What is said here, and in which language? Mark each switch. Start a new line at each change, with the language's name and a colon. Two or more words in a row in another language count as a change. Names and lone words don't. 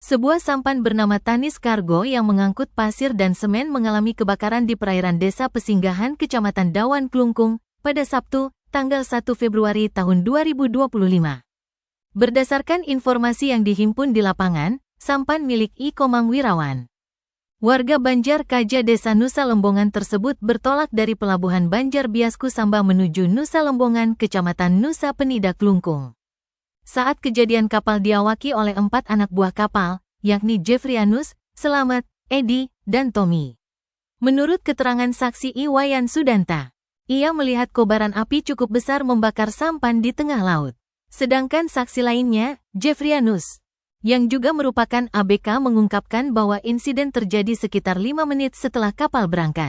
Indonesian: Sebuah sampan bernama Tanis Cargo yang mengangkut pasir dan semen mengalami kebakaran di perairan Desa Pesinggahan, Kecamatan Dawan Klungkung, pada Sabtu, tanggal 1 Februari tahun 2025. Berdasarkan informasi yang dihimpun di lapangan, sampan milik I. Komang Wirawan, warga Banjar Kaja Desa Nusa Lembongan tersebut bertolak dari Pelabuhan Banjar Biasku Samba menuju Nusa Lembongan, Kecamatan Nusa Penida Klungkung. Saat kejadian kapal diawaki oleh 4 anak buah kapal, yakni Jeffrianus, Selamat, Edi, dan Tommy. Menurut keterangan saksi Iwayan Sudanta, ia melihat kobaran api cukup besar membakar sampan di tengah laut. Sedangkan saksi lainnya, Jeffrianus, yang juga merupakan ABK, mengungkapkan bahwa insiden terjadi sekitar 5 menit setelah kapal berangkat.